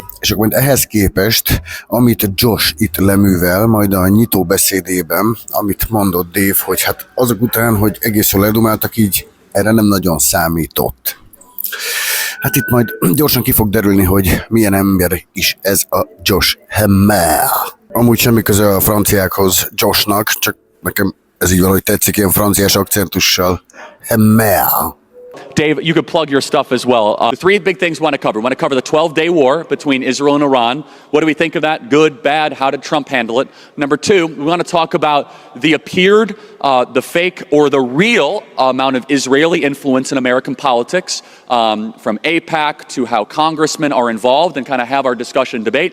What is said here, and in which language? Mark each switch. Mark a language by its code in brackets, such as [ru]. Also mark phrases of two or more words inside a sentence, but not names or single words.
[hu] És akkor ehhez képest, amit Josh itt leművel, majd a nyitó beszédében, amit mondott Dave, hogy hát azok után, hogy egész jól eldumáltak, így erre nem nagyon számított. Hát itt majd gyorsan ki fog derülni, hogy milyen ember is ez a Josh Hammer. Amúgy semmi köze a franciákhoz Joshnak, csak nekem ez így valahogy tetszik, ilyen franciás akcentussal. Hammer. [en] Dave, you could plug your stuff as well. The three big things we want to cover. We want to cover the 12-day war between Israel and Iran. What do we think of that? Good, bad? How did Trump handle it? Number two, we want to talk about the appeared, the fake, or the real amount of Israeli influence in American politics, from AIPAC to how congressmen are involved, and kind of have our discussion debate.